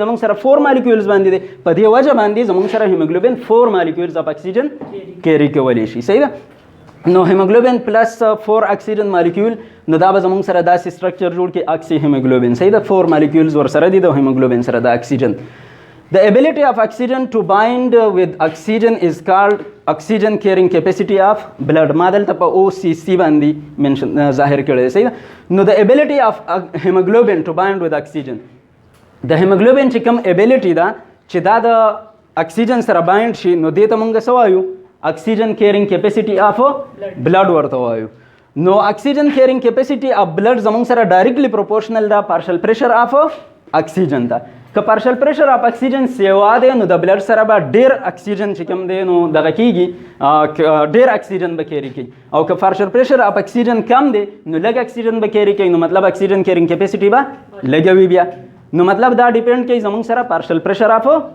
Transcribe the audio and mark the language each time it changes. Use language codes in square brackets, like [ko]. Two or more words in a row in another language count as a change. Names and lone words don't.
[ps] زموږ سره 4 مالیکولز باندې دي په دې وجه باندې زموږ سره [en] hemoglobin 4 molecules of oxygen carry [ps] کولی شي صحیح ده نو [en] hemoglobin plus 4 oxygen molecule [ps] نو دا به زموږ سره داسې سټرکچر جوړ کی [en] oxy hemoglobin [ps] صحیح ده 4 مالیکولز ور سره دي د هیموګلوبین سره د اکسیجن [en] The ability of oxygen to bind with oxygen is called oxygen carrying capacity of blood [ps] ما دلته په OCC باندې منشن ظاهر کړی دی صحیح ده نو [en] the ability of hemoglobin to bind with oxygen [ps] د hemoglobin چې کوم ability ده چې دا د oxygen سره bind شي نو دې ته مونږ څه وایو [en] oxygen carrying capacity of blood [ps] ورته وایو نو [en] oxygen carrying capacity of blood [ps] زمونږ سره [en] directly proportional [ps] ده [en] partial pressure of oxygen [ps] ده که [en] partial pressure of oxygen [ps] سیوا دی نو د بلډ سره به ډیر اکسیجن چې کوم دی نو دغه کیږي ډیر اکسیجن به کیری کوي او که [en] partial pressure of oxygen [ps] کم دی نو لږ اکسیجن به کیری کوي نو مطلب [en] oxygen carrying capacity [ps] به لږوي بیا نو مطلب دا ډیپند کوي زموږ سره [en] partial pressure of